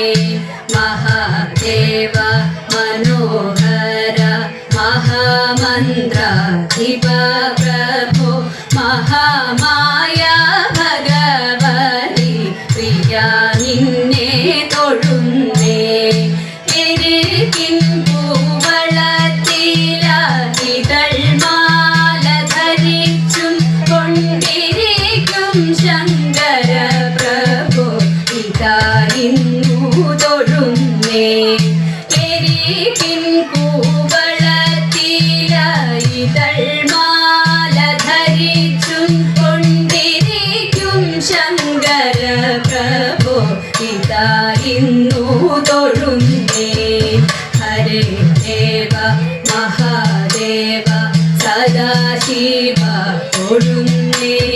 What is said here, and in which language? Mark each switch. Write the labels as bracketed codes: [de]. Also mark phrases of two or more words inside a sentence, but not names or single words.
[sa] महादेव मनोहर महामन्त्राधिप प्रभो महामाया भगवति प्रिया निन्ने [ml] തൊഴുന്നേ എരികിൻ പൂവളത്തില ഇതൾമാല ധരിച്ചും കൊണ്ടിരിക്കും ശങ്കര പ്രഭു ഇതാ ഇന്നു തൊഴുന്നേ എരികിൻ പൂവളത്തില ഇതൾമാല ധരിച്ചും കൊണ്ടിരിക്കും ശങ്കര പ്രഭു ഇതാ ഇന്നു തൊഴുന്നേ ഹരേ ദേവ മഹാദേവ സദാശിവ തൊഴുന്നേ